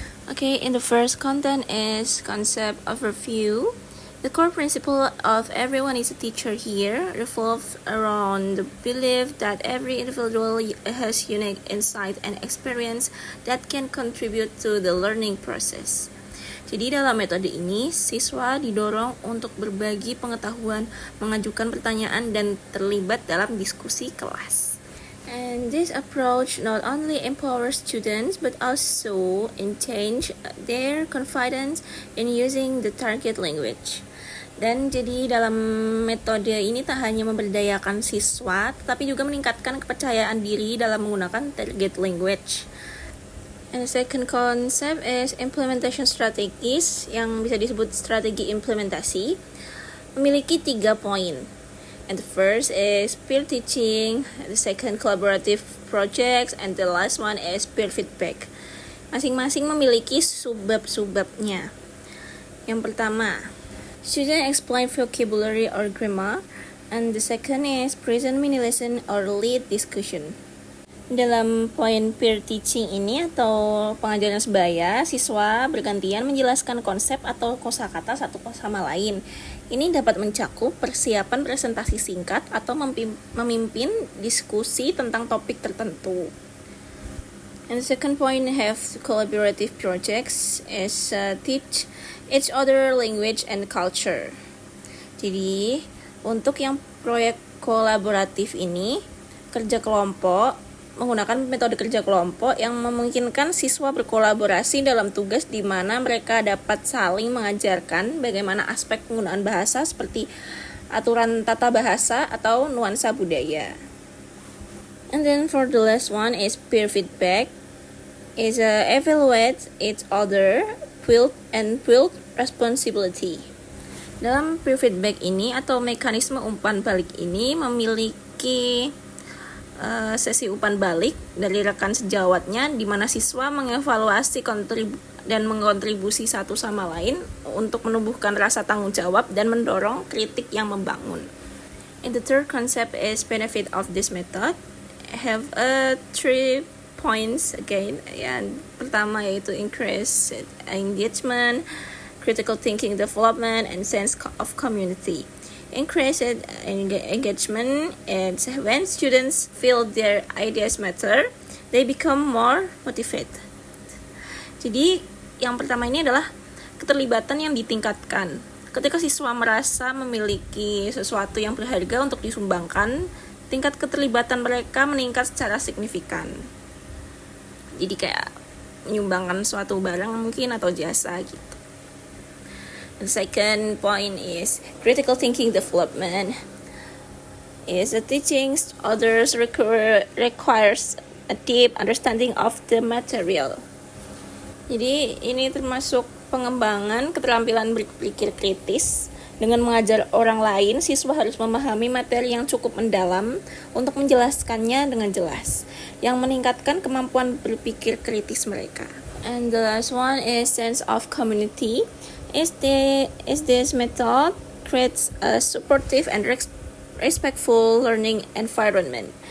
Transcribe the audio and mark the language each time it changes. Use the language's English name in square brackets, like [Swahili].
[English] Okay, in the first content is concept overview. The core principle of Everyone is a Teacher Here revolves around the belief that every individual has unique insight and experience that can contribute to the learning process. [Indonesian] Jadi dalam metode ini, siswa didorong untuk berbagi pengetahuan, mengajukan pertanyaan, dan terlibat dalam diskusi kelas. [English] And this approach not only empowers students but also enhances their confidence in using the target language. [Indonesian] Dan jadi dalam metode ini tak hanya memberdayakan siswa, tetapi juga meningkatkan kepercayaan diri dalam menggunakan target language. [English] And the second concept is implementation strategies, [Indonesian] yang bisa disebut strategi implementasi, memiliki 3 poin. [English] And the first is peer teaching, the second collaborative projects, and the last one is peer feedback. [Indonesian] Masing-masing memiliki subbab-subbabnya. Yang pertama, [English] student explain vocabulary or grammar, and the second is present mini lesson or lead discussion. [Indonesian] Dalam poin peer teaching ini atau pengajaran sebaya, siswa bergantian menjelaskan konsep atau kosakata satu sama lain. Ini dapat mencakup persiapan presentasi singkat atau memimpin diskusi tentang topik tertentu. [English] And the second point have collaborative projects is teach each other language and culture. [Indonesian] Jadi untuk yang proyek kolaboratif ini, kerja kelompok menggunakan metode kerja kelompok yang memungkinkan siswa berkolaborasi dalam tugas di mana mereka dapat saling mengajarkan bagaimana aspek penggunaan bahasa seperti aturan tata bahasa atau nuansa budaya. [English] And then for the last one is peer feedback, is evaluate each other build responsibility. [Indonesian] Dalam peer feedback ini atau mekanisme umpan balik ini memiliki sesi umpan balik dari rekan sejawatnya, di mana siswa mengevaluasi dan mengontribusi satu sama lain untuk menumbuhkan rasa tanggung jawab dan mendorong kritik yang membangun. [English] And the third concept is benefit of this method. Have 3 points again. [Indonesian] Yang pertama yaitu [English] increase engagement, critical thinking development, and sense of community. Increased engagement, and when students feel their ideas matter, they become more motivated. [Indonesian] Jadi yang pertama ini adalah keterlibatan yang ditingkatkan. Ketika siswa merasa memiliki sesuatu yang berharga untuk disumbangkan, tingkat keterlibatan mereka meningkat secara signifikan. Jadi kayak menyumbangkan suatu barang mungkin atau jasa gitu. [English] The second point is critical thinking development. Is teaching others requires a deep understanding of the material. [Indonesian] Jadi ini termasuk pengembangan keterampilan berpikir kritis Dengan mengajar orang lain, siswa harus memahami materi yang cukup mendalam untuk menjelaskannya dengan jelas, yang meningkatkan kemampuan berpikir kritis mereka. [English] And the last one is sense of community. This method creates a supportive and respectful learning environment.